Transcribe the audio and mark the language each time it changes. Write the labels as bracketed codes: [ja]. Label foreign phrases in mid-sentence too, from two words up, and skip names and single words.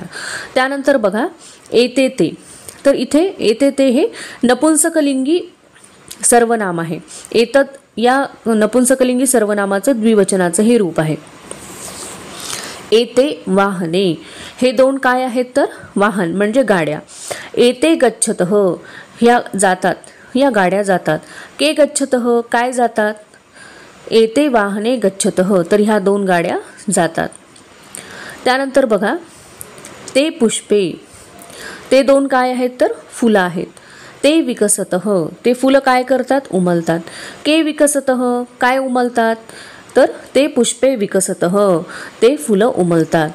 [mr] त्यानंतर बघा, [sa] एते ते, [mr] तर इथे [sa] एते ते [mr] हे नपुंसकलिंगी सर्वनाम आहे. एतद या नपुंसकलिंगी सर्वनामाचं द्विवचनाचं हे रूप आहे. [sa] एते वाहने, [mr] हे 2 काय आहेत तर वाहन म्हणजे गाड्या. [sa] एते गच्छतः, [mr] ह्या जातात, या गाड्या जातात. [sa] के गच्छतः, [mr] काय जातात, [sa] एते वाहने गच्छतः, [mr] तर ह्या 2 गाड्या जातात. त्यानंतर बघा [sa] ते पुष्पे, [mr] ते 2 काय आहेत तर फुलं आहेत. [sa] ते विकसतः, [mr] ते फुलं काय करतात उमलतात. [sa] के विकसतः, [mr] काय उमलतात तर [sa] ते पुष्पे विकसतः, [mr] ते फुलं उमलतात.